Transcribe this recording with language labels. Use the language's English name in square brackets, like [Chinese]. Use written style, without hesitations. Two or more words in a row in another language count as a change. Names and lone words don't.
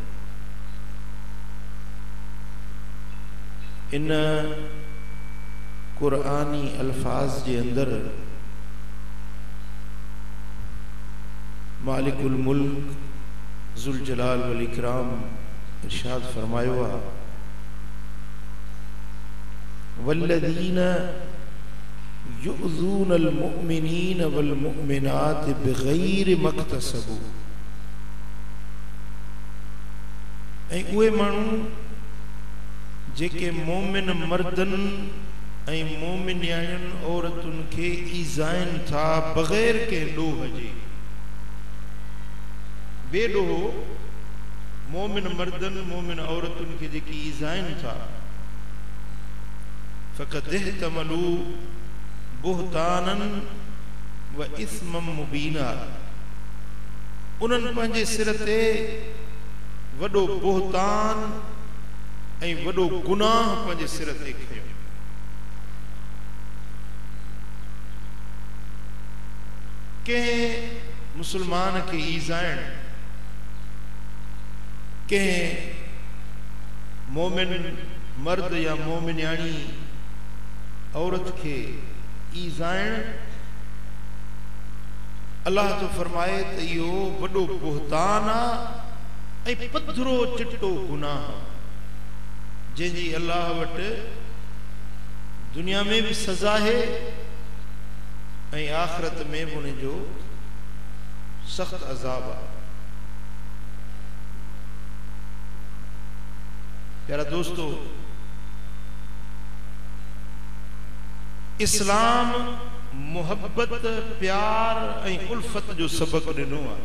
[Sindhi] इन क़ुरआनी अल्फाज जे अंदर [Arabic] مالك الملك ذو الجلال والإكرام [Sindhi] इरशाद फरमायो आहे, [Arabic] والذين يؤذون المؤمنين والمؤمنات بغير ما اكتسبوا. [Sindhi] ऐं उहे माण्हू जेके मोमिन मर्दन ऐं मोमिनियायुनि औरतुनि खे ईज़ाइनि था बग़ैर कंहिं ॾोह जे। बेॾोहो मोमिन मर्दन मोमिन औरतुनि खे जेकी ईज़ाइनि था, [Arabic] فقد احتملوا بهتانا وإثما مبينا. [Sindhi] उन्हनि पंहिंजे सिर ते वॾो बुहतान ऐं वॾो गुनाह पंहिंजे सिर ते खयो। कंहिं मुसलमान खे ईज़ाइण, कंहिं मोमिन मर्द या मोमिनियाणी औरत के ईज़ाइण, अल्लाह तो फरमाए त इहो वॾो बुहतान आहे ऐं पधरो चिट्टो गुनाह, जंहिंजी अल्लाह वटि दुनिया में भी सज़ा है ऐं आख़िरत में भी उनजो सख़्त अज़ाब आहे। प्यारा दोस्तों, इस्लाम मोहब्बत प्यार ऐं उल्फत जो सबक ॾिनो आहे।